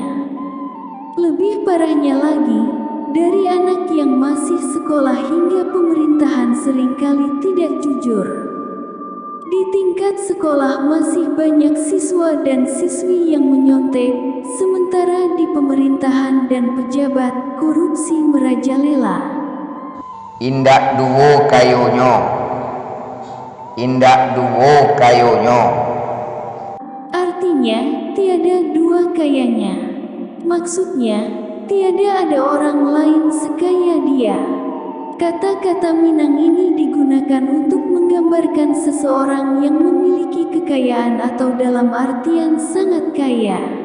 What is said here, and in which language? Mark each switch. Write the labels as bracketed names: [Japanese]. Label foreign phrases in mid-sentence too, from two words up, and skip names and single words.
[Indonesian] Lebih parahnya lagi, dari anak yang masih sekolah hingga pemerintahan seringkali tidak jujur. Di tingkat sekolah masih banyak siswa dan siswi yang menyontek, sementara di pemerintahan dan pejabat korupsi merajalela. [Minangkabau] Indak duwo kayonyo. Indak duwo kayonyo. [Indonesian] Artinya, tiada dua kayanya. Maksudnya, tiada ada orang lain sekaya dia. Kata-kata Minang ini digunakan untuk menggambarkan seseorang yang memiliki kekayaan atau dalam artian sangat kaya.